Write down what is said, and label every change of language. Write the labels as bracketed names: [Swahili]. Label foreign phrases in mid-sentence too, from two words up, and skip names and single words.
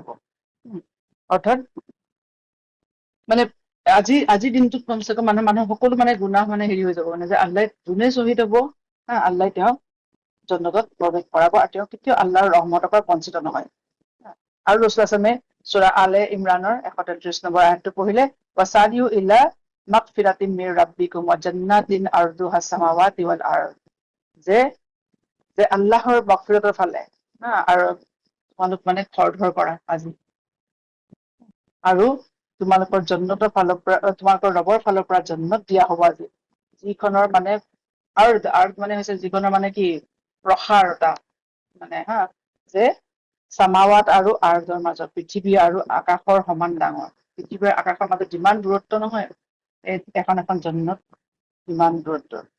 [Assamese] অৰ্থাৎ মানে আজিৰ দিনটোত কমচে কম মানুহ সকলো মানে গুনাহ মানে হেৰি হৈ যাব, মানে যে আল্লাহ যোনে শ্বহীদ হব, আল্লাহ তেওঁক জান্নাতত প্ৰৱেশ কৰাব, আৰু তেওঁ কেতিয়াও আল্লাহৰ ৰহমতৰ পৰা বঞ্চিত নহয়। আৰু ৰসুলামে সূৰা আলে ইমৰানৰ 133 নম্বৰ আয়াতটো পঢ়িলে, [Arabic] وسارعوا إلى مغفرة من ربكم وجنة عرضها السماوات والأرض, [Assamese] যে আল্লাহৰ মাগফিৰাতৰ ফালে, আৰু তোমালোক মানে খৰধৰ কৰা আজি, আৰু তোমালোকৰ জান্নাতৰ ফালৰ পৰা, তোমালোকৰ ৰবৰ ফালৰ পৰা জান্নাত দিয়া হ'ব আজি, যিখনৰ মানে আৰ্দ মানে হৈছে যিখনৰ মানে কি প্ৰসাৰতা, মানে যে চামাৱাত আৰু আৰ্দৰ মাজত, পৃথিৱী আৰু আকাশৰ সমান ডাঙৰ, পৃথিৱীৰ আকাশৰ মাজত যিমান দূৰত্ব নহয়, এখন জান্নাত ইমান দূৰত্ব।